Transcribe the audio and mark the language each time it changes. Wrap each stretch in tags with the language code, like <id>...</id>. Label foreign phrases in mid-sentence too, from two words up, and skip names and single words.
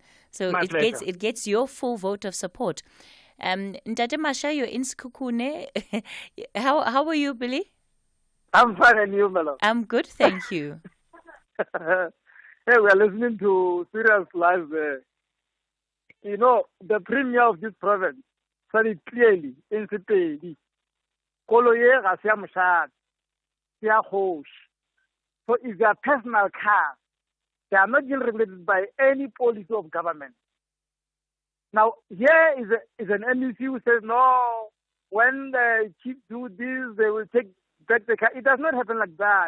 <en>So it gets your full vote of support. Ntate Masha, you're in Sekhukhune. How are you, Billy? I'm fine, and you, Melo? I'm good, thank you. Hey, we are listening to serious live there. You know, the premier of this province said it clearly in Sepedi.</en> <nso>Koloye ga se ya moshadi, se ya kgoshi.</nso> <en>So it's their personal car. They are not being regulated by any policy of government. Now, here is an MEC who says, no, when the chief do this, they will take back the car. It does not happen like that.</en>